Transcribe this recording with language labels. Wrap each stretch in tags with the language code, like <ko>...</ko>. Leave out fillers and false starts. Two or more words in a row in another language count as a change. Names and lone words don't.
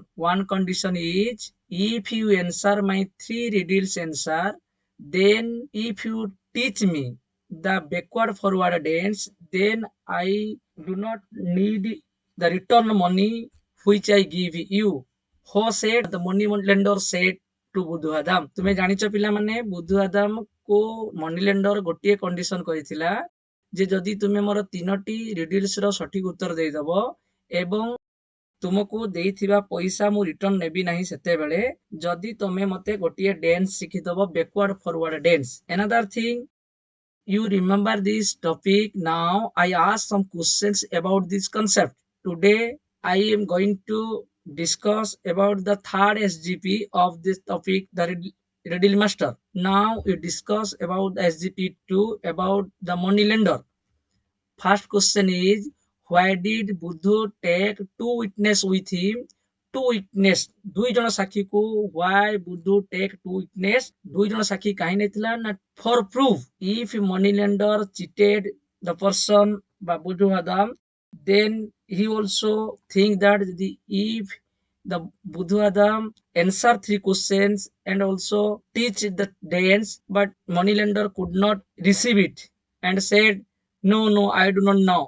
<en>One condition is if you answer my three riddles answer, then if you teach me the backward forward dance, then I do not need the return money which I give you. Who said? The money lender said to</en> <or>ବୁଧୁ ଆଦାମ ତୁମେ ଜାଣିଛ ପିଲାମାନେ ବୁଧୁ ଆଦାମ କୁ</or> <en>money lender</en> <or>ଗୋଟିଏ କଣ୍ଡିସନ କହିଥିଲା ଯେ ଯଦି ତୁମେ ମୋର ତିନୋଟି ରିଡିଲ୍ସ ର ସଠିକ ଉତ୍ତର ଦେଇଦବ ଏବଂ ତୁମକୁ ଦେଇଥିବା ପଇସା ମୁଁ ରିଟର୍ନ ନେବି ନାହିଁ ସେତେବେଳେ ଯଦି ତମେ ମତେ ଗୋଟିଏ ଡ୍ୟାନ୍ସ ଶିଖିଦବ</or> <en>backward forward dance another thing you remember this topic. Now I ask some questions about this concept. Today I am going to discuss about the third SGP of this topic, the riddle master. Now we discuss about SGP 2 about the money lender. First question is, why did Buddha take two witness with him? Two witness,</en> <or>ଦୁଇ ଜଣ ସାକ୍ଷୀକୁ</or> <en>why Buddha take two witness?</en> <or>ଦୁଇ ଜଣ ସାକ୍ଷୀ କାହିଁ ନେଇଥିଲା ନା</or> <en>for proof. If money lender cheated the person by Buddha Adam, then he also think that if the Buddha Adam answer three questions and also teach the dance, but money lender could not receive it and said, no, I do not know.</en>